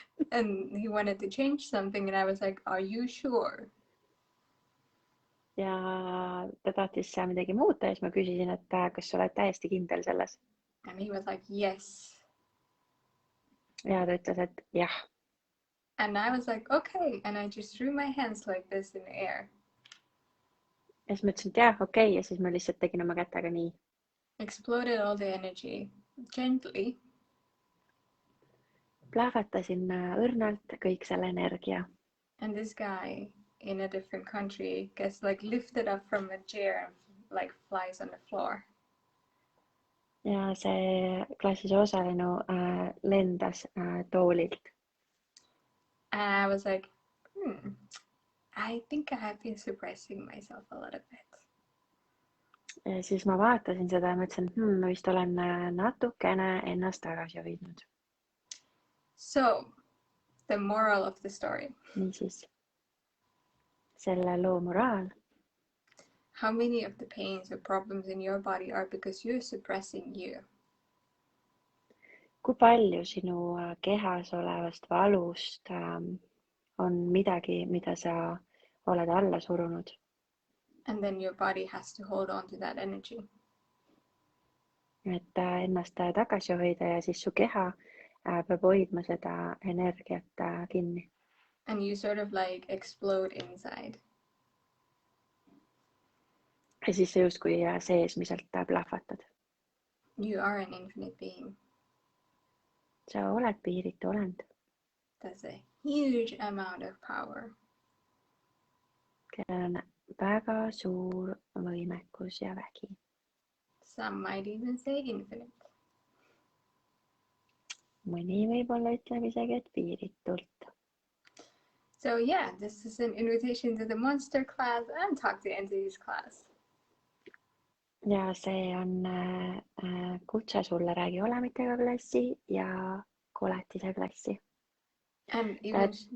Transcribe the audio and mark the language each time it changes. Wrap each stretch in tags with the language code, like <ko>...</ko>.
<en>And he wanted to change something and I was like, are you sure?</en> <et>Ja ta tahtis midagi muuta ja siis ma küsisin, et kas sa oled täiesti kindel selles?</et> <en>And he was like, yes.</en> <et>Ja ta ütles, et jah.</et> <en>And I was like, okay. And I just threw my hands like this in the air.</en> <et>Ja siis ma ütlesin, et jah, okei. Ja siis ma lihtsalt tegin oma kätega nii.</et> <en>Exploded all the energy gently.</en> <et>Plahvatasin õrnalt kõik selle energia.</et> <en>And this guy in a different country gets like lifted up from a chair and like flies on the floor.</en> <et>Ja see klassis osalenu lendas toolilt.</et> <en>And I was like, I think I have been suppressing myself a little bit.</en> <et>Ja siis ma vaatasin seda ja mõtlesin, et ma vist olen natukene ennast tagasi hoidnud.</et> <en>So, the moral of the story.</en> <et>Niisiis, selle loo moraal.</et> <en>How many of the pains or problems in your body are because you're suppressing you?</en> <et>Kui palju sinu kehas olevast valust on midagi, mida sa oled alla surunud?</et> <en>And then your body has to hold on to that energy.</en> <et>Et ennast tagasi hoida ja siis su keha peab hoidma seda energiat kinni.</et> <en>And you sort of like explode inside.</en> <et>Ja siis sa justkui seesmiselt plahvatad.</et> <en>You are an infinite being.</en> <et>Sa oled piiritu olend.</et> <en>That's a huge amount of power.</en> <et>Kellel on väga suur võimekus ja vägi.</et> <en>Some might even say infinite.</en> <et>Mõni võib-olla ütleb isegi, et piiritult.</et> <en>So yeah, this is an invitation to the monster class and talk to entities class.</en> <et>Ja see on kutse sulle Räägi Olemitega klassi ja koletise klassi.</et> <en>And even</en>